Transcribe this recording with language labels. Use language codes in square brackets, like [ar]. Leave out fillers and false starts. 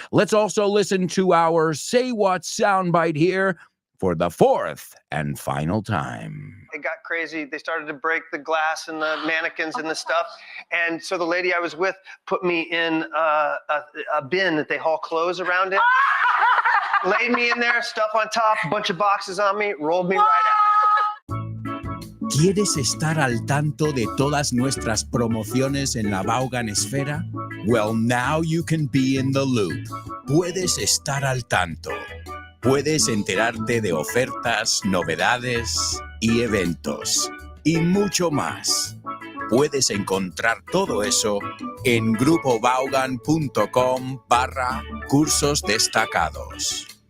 [en] Let's also listen to our Say What soundbite here for the 4th and final time. It got crazy. They started to break the glass and the mannequins and the stuff. And so the lady I was with put me in a bin that they haul clothes around in. Laid me in there, stuff on top, a bunch of boxes on me, rolled me right out. [es] ¿Quieres estar al tanto de todas nuestras promociones en la Vaughan Esfera? [en] Well, now you can be in the loop. [es] Puedes estar al tanto. Puedes enterarte de ofertas, novedades y eventos. Y mucho más. Puedes encontrar todo eso en grupovaughan.com/cursos destacados.